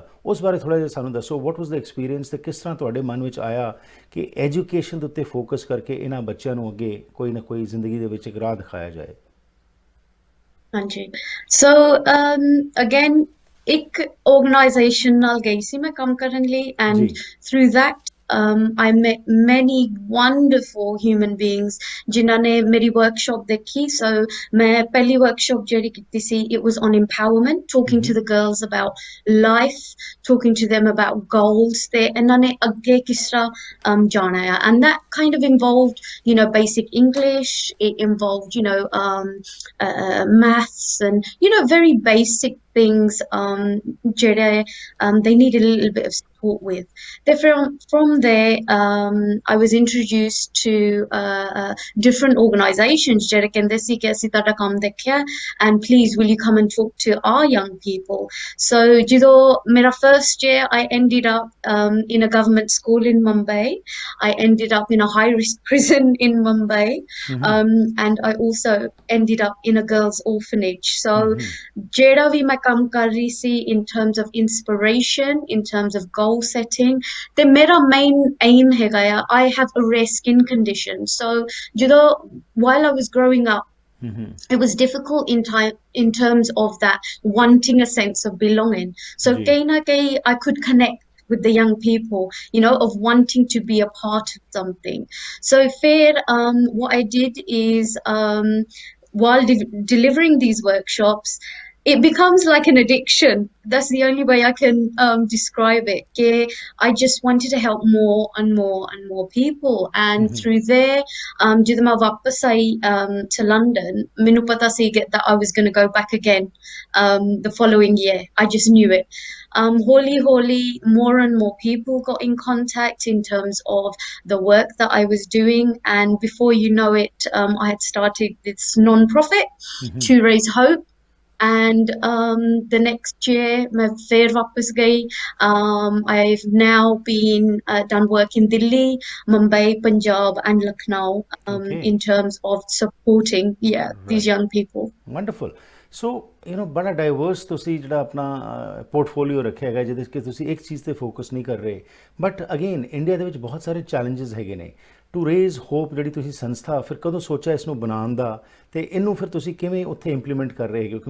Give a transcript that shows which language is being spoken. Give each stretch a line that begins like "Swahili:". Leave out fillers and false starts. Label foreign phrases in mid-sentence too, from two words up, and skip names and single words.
Punjabi: ਉਸ ਬਾਰੇ ਥੋੜ੍ਹਾ ਜਿਹਾ ਸਾਨੂੰ ਦੱਸੋ,
English: what was the experience
Punjabi: ਤੇ ਕਿਸ ਤਰ੍ਹਾਂ ਤੁਹਾਡੇ ਮਨ ਵਿੱਚ ਆਇਆ ਕਿ ਐਜੂਕੇਸ਼ਨ ਦੇ ਉੱਤੇ ਫੋਕਸ ਕਰਕੇ ਇਹਨਾਂ ਬੱਚਿਆਂ ਨੂੰ ਅੱਗੇ ਕੋਈ ਨਾ ਕੋਈ ਜ਼ਿੰਦਗੀ ਦੇ ਵਿੱਚ ਇੱਕ ਰਾਹ ਦਿਖਾਇਆ ਜਾਏ। ਹਾਂਜੀ,
English: so again
Punjabi: ਇੱਕ ਆਰਗੇਨਾਈਜੇਸ਼ਨ ਨਾਲ ਗਈ ਸੀ ਮੈਂ ਕੰਮ ਕਰਨ ਲਈ,
English: And through that I met many wonderful human beings
Punjabi: ਜਿਨ੍ਹਾਂ ਨੇ ਮੇਰੀ workshop ਦੇਖੀ। So ਮੈਂ ਪਹਿਲੀ workshop ਜਿਹੜੀ ਕੀਤੀ ਸੀ,
English: it was on empowerment, talking to the girls about life, talking to them about goals
Punjabi: ਤੇ ਇਹਨਾਂ ਨੇ ਅੱਗੇ ਕਿਸ ਤਰ੍ਹਾਂ ਜਾਣਾ ਹੈ।
English: And that kind of involved, you know, basic English, it involved, you know, maths and, you know, very basic things ਜਿਹੜੇ they needed a little bit of support with. Then from there I was introduced to different organizations
Punjabi: ਜਿਹੜੇ ਕਹਿੰਦੇ ਸੀ ਕਿ ਅਸੀਂ ਤੁਹਾਡਾ ਕੰਮ ਦੇਖਿਆ
English: and please will you come and talk to our young people. So
Punjabi: ਜਦੋਂ ਮੇਰਾ
English: first year I ended up in a government school in Mumbai. I ended up in a high risk prison in Mumbai, and I also ended up in a girls orphanage. So
Punjabi: ਜਿਹੜਾ ਵੀ ਮੈਂ ਕੰਮ ਕਰ ਰਹੀ ਸੀ
English: in terms of inspiration, in terms of goal setting,
Punjabi: ਤੇ ਮੇਰਾ
English: main aim
Punjabi: ਹੈਗਾ ਆ,
English: I have a rare skin condition. So ਜਦੋਂ while I was growing up, it was difficult in terms of that wanting a sense of belonging. So
Hindi: कहीं न कहीं
English: I could connect with the young people, you know, of wanting to be a part of something. So what I did is while delivering these workshops, it becomes like an addiction. That's the only way I can describe it. I just wanted to help more and more and more people. And through there,
Punjabi: ਜਦੋਂ ਮੈਂ ਵਾਪਸ ਆਈ to London, ਮੈਨੂੰ ਪਤਾ ਸੀ
English: that I was going to go back again the following year. I just knew it. Holy, more and more people got in contact in terms of the work that I was doing. And before you know it, I had started this non-profit, 2Rays Hope. And the next year
Hindi: मैं फिर वापस गई.
English: I've now been done work in Delhi, Mumbai, Punjab and Lucknow in terms of supporting these young people. Wonderful.
Punjabi: ਸੋ ਬੜਾ ਡਾਈਵਰਸ ਤੁਸੀਂ ਜਿਹੜਾ ਆਪਣਾ ਪੋਰਟਫੋਲੀਓ ਰੱਖਿਆ ਹੈਗਾ ਜਿਹਦੇ ਕਿ ਤੁਸੀਂ ਇੱਕ ਚੀਜ਼ ਤੇ ਫੋਕਸ ਨਹੀਂ ਕਰ ਰਹੇ।
English: but again
Punjabi: ਇੰਡੀਆ ਦੇ ਵਿੱਚ ਬਹੁਤ ਸਾਰੇ ਚੈਲੰਜਸ ਹੈਗੇ ਨੇ। 2Rays Hope ਜਿਹੜੀ ਤੁਸੀਂ ਸੰਸਥਾ, ਫਿਰ ਕਦੋਂ ਸੋਚਿਆ ਇਸ ਨੂੰ ਬਣਾਉਣ ਦਾ ਤੇ ਇਹਨੂੰ ਫਿਰ ਤੁਸੀਂ ਕਿਵੇਂ ਉੱਥੇ ਇੰਪਲੀਮੈਂਟ ਕਰ ਰਹੇ ਹੈਗੇ?